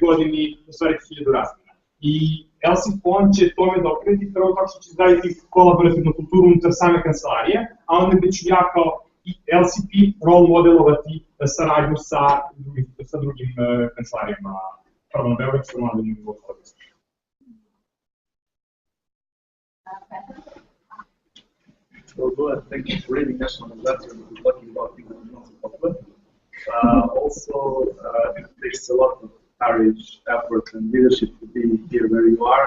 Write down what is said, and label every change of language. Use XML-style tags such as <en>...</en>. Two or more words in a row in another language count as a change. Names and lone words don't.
<sr>godini ostvariti 1000 razmjena. I LC FON će tome doprineti prvo tako što će izgraditi kolaborativnu kulturu unutar same kancelarije, a onda gde ću ja kao LCP role modelovati saradnju sa drugim kancelarijama, prvo na Beogradskom, ali i u Beogradu.</sr> <en>Well, good. Thank you for reading National Letter and talking about things that are not so popular. Also, it takes a lot of courage, effort, and leadership to be here where you are.</en>